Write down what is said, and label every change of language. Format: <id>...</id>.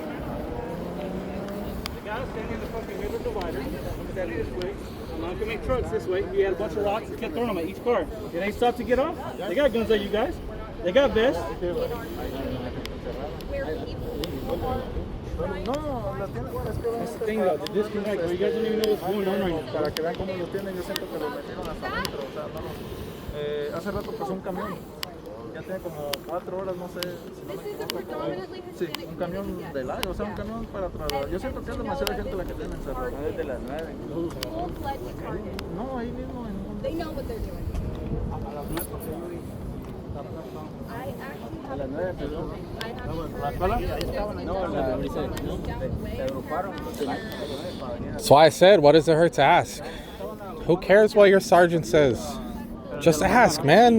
<en>Standing in the fucking river divider, standing this way. I'm not gonna make trucks this way. We had a bunch of rocks and kept throwing them at each car. Did they stop to get off? They got guns like you guys. They got vests.</en> <es>No, las tienen, es que</es> <en>That's the thing though, the disconnect. You guys don't even know what's going on right now.</en> <es>para que vean cómo los tienen, yo siento que los metieron hasta adentro, o sea, no, hace rato pasó un camión, ya tiene como 4 horas, no sé si no me equivoco, sí, un camión de largo, o sea, un camión para trasladar, yo siento que es demasiada gente la que tienen encerrada. Desde las 9. No, ahí mismo en un...</es> <en>They know what they're doing. I actually have That's why I said, what does it hurt to ask? Who cares what your sergeant says? Just ask, man.</en>